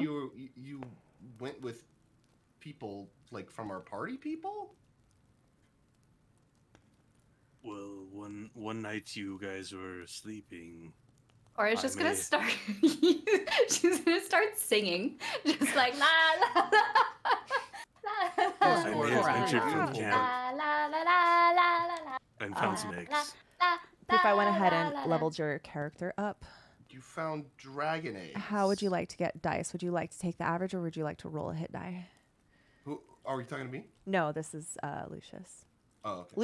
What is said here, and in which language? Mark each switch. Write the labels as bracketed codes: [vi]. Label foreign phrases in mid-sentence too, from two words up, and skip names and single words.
[en] you went with people like from our party people? Well, one night you guys were sleeping. Or is I just gonna may- start. She's gonna start singing, just like la la la la la Yes, I Cora, may have Cora, ventured Cora. from camp la la la la la la and found some eggs. if I went ahead la, la, and la. leveled your character up, You found dragon eggs. how would you like to get dice? Would you like to take the average, or would you like to roll a hit die? Who are you talking to me? No, this is Lucius. Oh, okay.